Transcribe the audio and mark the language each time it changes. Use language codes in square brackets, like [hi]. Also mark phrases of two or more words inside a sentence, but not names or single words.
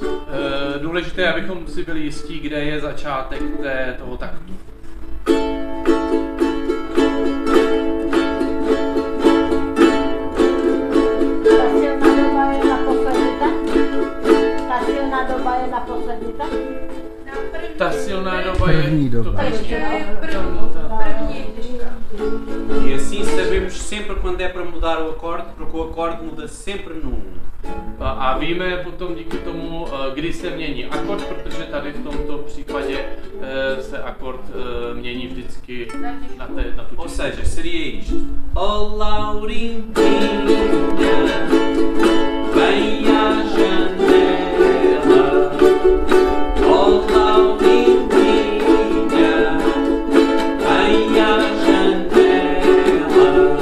[cs] Důležité je, abychom si byli jistí, kde je začátek toho taktu. Ta silná doba je První doba. [pt] E assim sabemos sempre quando é para mudar o acorde, porque o acorde muda sempre num. [cs] A víme potom díky tomu, kdy se mění akord, protože tady v tomto případě se akord mění vždycky na tu [pt] Ou seja, seria isto. Oh Laurindinha, vem à janela. Oh Laurindinha, vem à janela.